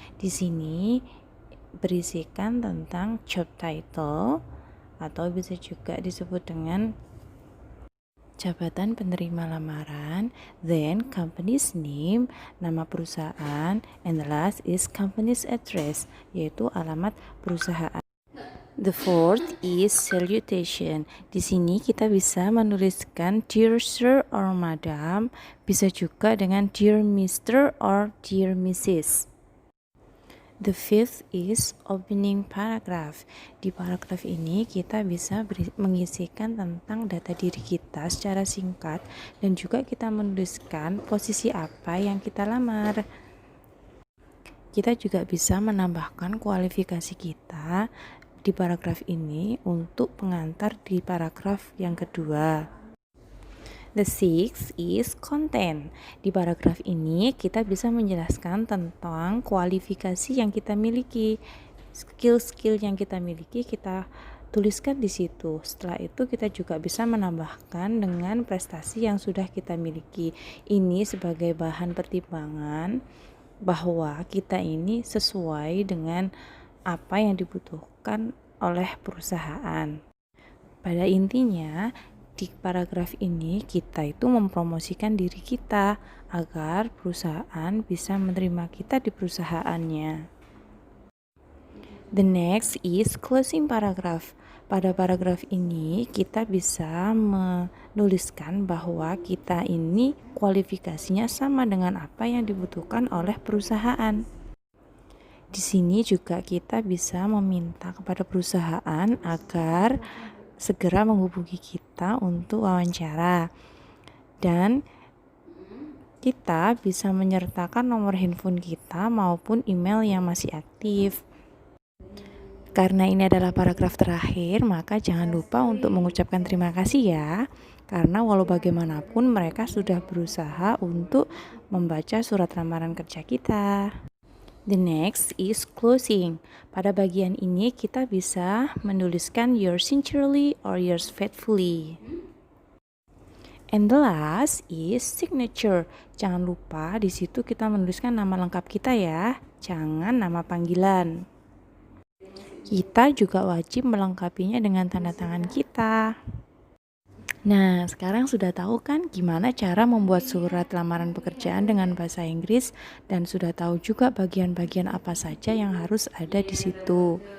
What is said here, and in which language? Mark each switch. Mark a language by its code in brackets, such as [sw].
[id] Di sini berisikan tentang job title atau bisa juga disebut dengan jabatan penerima lamaran, [en] then company's name, [id] nama perusahaan, [en] and the last is company's address, [id] yaitu alamat perusahaan. [en] The fourth is salutation. [id] Di sini kita bisa menuliskan [en] dear sir or madam, [id] bisa juga dengan dear Mr. [en] or dear Mrs. The fifth is opening paragraph. [id] Di paragraf ini kita bisa mengisikan tentang data diri kita secara singkat dan juga kita menuliskan posisi apa yang kita lamar. Kita juga bisa menambahkan kualifikasi kita di paragraf ini untuk pengantar di paragraf yang kedua. [en] The sixth is content. [id] Di paragraf ini kita bisa menjelaskan tentang kualifikasi yang kita miliki, skill-skill yang kita miliki kita tuliskan di situ. Setelah itu kita juga bisa menambahkan dengan prestasi yang sudah kita miliki. Ini sebagai bahan pertimbangan bahwa kita ini sesuai dengan apa yang dibutuhkan oleh perusahaan. Pada intinya, di paragraf ini kita itu mempromosikan diri kita agar perusahaan bisa menerima kita di perusahaannya. [en] The next is closing paragraph. [id] Pada paragraf ini kita bisa menuliskan bahwa kita ini kualifikasinya sama dengan apa yang dibutuhkan oleh perusahaan. Di sini juga kita bisa meminta kepada perusahaan agar segera menghubungi kita untuk wawancara, dan kita bisa menyertakan nomor handphone kita maupun email yang masih aktif. Karena ini adalah paragraf terakhir, maka jangan lupa untuk mengucapkan terima kasih ya, karena walau bagaimanapun mereka sudah berusaha untuk membaca surat lamaran kerja kita. [en] The next is closing. [id] Pada bagian ini kita bisa menuliskan [en] yours sincerely or yours faithfully. And the last is signature. [id] Jangan lupa di situ kita menuliskan nama lengkap kita ya, jangan nama panggilan. Kita juga wajib melengkapinya dengan tanda tangan kita. Nah, sekarang sudah tahu kan gimana cara membuat surat lamaran pekerjaan dengan bahasa Inggris, dan sudah tahu juga bagian-bagian apa saja yang harus ada di situ.